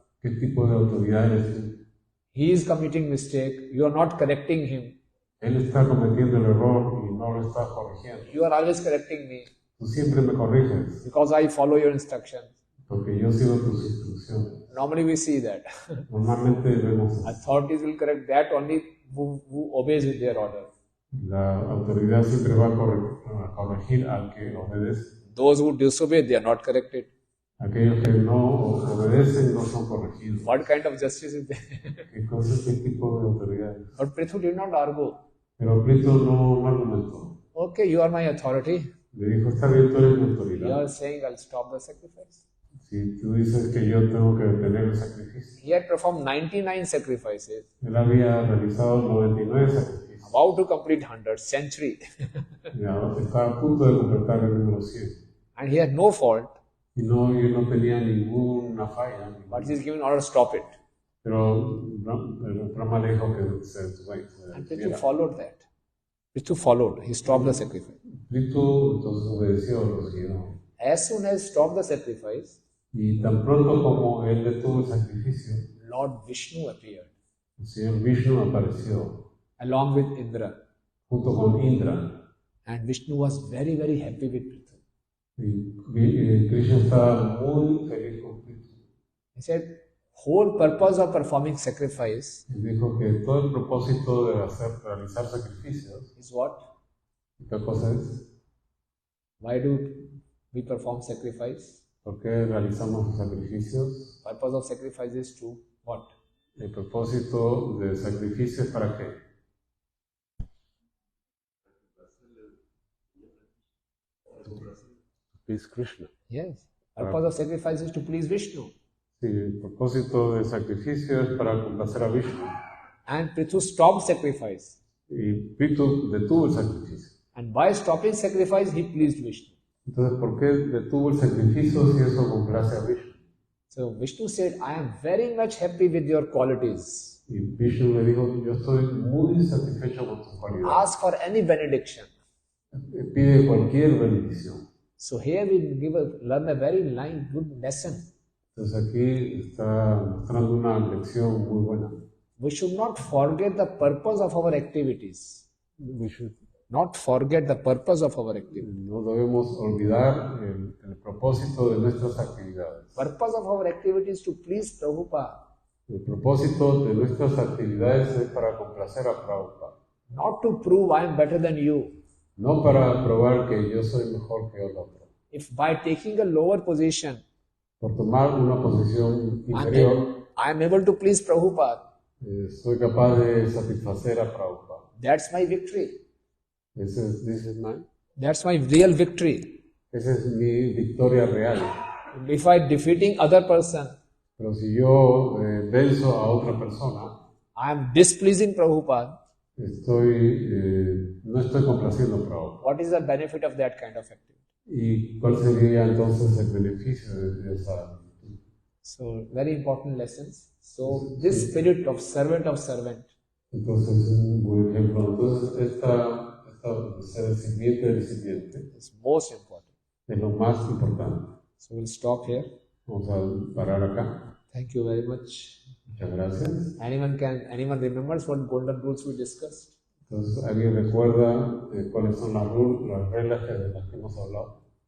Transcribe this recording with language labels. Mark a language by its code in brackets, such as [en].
[es] ¿Qué tipo de autoridad eres? [en] He is committing mistake. You are not correcting him. [es] Él está cometiendo el error y no lo está corrigiendo. [en] You are always correcting me [es] Tú siempre me corriges [en] because I follow your instructions. [es] porque yo sigo tus instrucciones. [en] Normally we see that. [es] Normalmente vemos eso. [en] Authorities will correct that only who obeys with their order. [es] La autoridad siempre va a corregir al que obedece. [en] Those who disobey, they are not corrected. [es] Aquellos que no obedecen no son corregidos. [en] What kind of justice is there? [es] ¿Qué tipo de autoridad es? [en] But Prithu did not argue. [es] Pero Prithu no argumentó. [en] Okay, you are my authority. [es] Le dijo, está bien, tú eres mi [en] You [es] autoridad. [en] are saying I'll stop the sacrifice. [es] Si tú dices que yo tengo que detener el sacrificio. [en] He had performed 99 sacrifices, [es] Él había realizado 99 sacrificios. [en] about to complete 100, century. [es] Ya, estaba a punto de completar el número 100. [en] And he had no fault, [es] Y no tenía ninguna falla. [en] but he is given order to stop it. [es] Pero Brahma le dijo que se [en] And Prithu [es] detuviera. [en] followed that. Prithu followed. He stopped the sacrifice. [es] Prithu entonces obedeció, lo siguió. [en] As soon as stopped the sacrifice, [es] Y tan pronto como él detuvo el sacrificio, [en] Lord Vishnu appeared [es] el señor Vishnu apareció [en] along with Indra. [es] junto con Indra. [en] And Vishnu was very, very happy with Prithu. [es] Y Krishna estaba muy feliz con Prithu. [en] He said, whole purpose of performing sacrifice [es] Él dijo que todo el propósito de realizar sacrificios, [en] is what? [es] ¿qué cosa es? [en] Why do we perform sacrifice? [es] ¿Por qué realizamos los sacrificios? [en] Purpose of sacrifice is to what? [es] El propósito del sacrificio es para qué? [en] Please Krishna. Yes. Purpose of sacrifice is to please Vishnu. [es] Sí, el propósito del sacrificio es para complacer a Vishnu. [en] And Prithu stopped sacrifice. [es] Y Prithu detuvo el sacrificio. [en] And by stopping sacrifice, he pleased Vishnu. [es] Entonces, ¿por qué detuvo el sacrificio si eso complace a Vishnu? [en] So Vishnu said, I am very much happy with your qualities. [es] Y Vishnu le dijo, yo estoy muy satisfecho con tus cualidades. [en] Ask for any benediction. [es] Pide cualquier bendición. [en] So here we learn a very good lesson. [es] Entonces aquí está mostrando una lección muy buena. [en] We should not forget the purpose of our activities. We should Not forget the purpose of our activities. [es] No debemos olvidar el propósito de nuestras actividades. [en] Purpose of our activities is to please Prabhupada. [es] El propósito de nuestras actividades es para complacer a Prabhupada. [en] Not to prove I am better than you. [es] No para probar que yo soy mejor que el otro. [en] If by taking a lower position, [es] Por tomar una posición inferior, [en] I am able to please Prabhupada, [es] soy capaz de satisfacer a Prabhupada. [en] that's my victory. This is mine. That's my real victory. [es] Esa es mi victoria real. [en] If I defeating other person, [es] Pero si yo venzo a otra persona, [en] I am displeasing Prabhupada. [es] no estoy complaciendo a Prabhupada. [en] What is the benefit of that kind of activity? [es] ¿Y cuál sería entonces el beneficio de esa actitud? [en] So, very important lessons. So, this spirit of servant, [es] Entonces, un buen ejemplo. Entonces, ser sirviente del sirviente [en] is most important. [es] es lo más importante. [en] So, we'll stop here. [es] Vamos a parar acá. [en] Thank you very much. [es] Muchas gracias. [en] Anyone remembers what golden rules we discussed? [es] Entonces, ¿alguien recuerda cuáles son las reglas de las que hemos hablado?